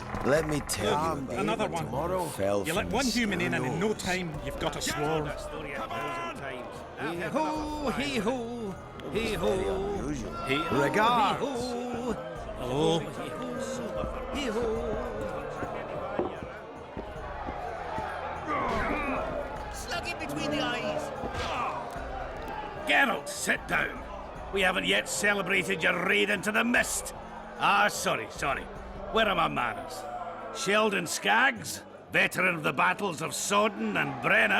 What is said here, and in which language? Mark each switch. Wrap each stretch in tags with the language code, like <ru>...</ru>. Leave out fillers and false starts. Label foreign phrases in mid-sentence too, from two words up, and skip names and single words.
<en>Let me tell you, Another one. tomorrow fell You from let one the human in, and in no skies. time you've got a swarm. Hee-ho, hee-ho, hee-ho, hee-ho, Regards. hee-ho. Oh. Hee-ho. Slug in between the eyes. Geralt, sit down. We haven't yet celebrated your raid into the mist. Ah, sorry. Where are my manners? Sheldon Skaggs, veteran of the battles of Sodden and Brenna.</en>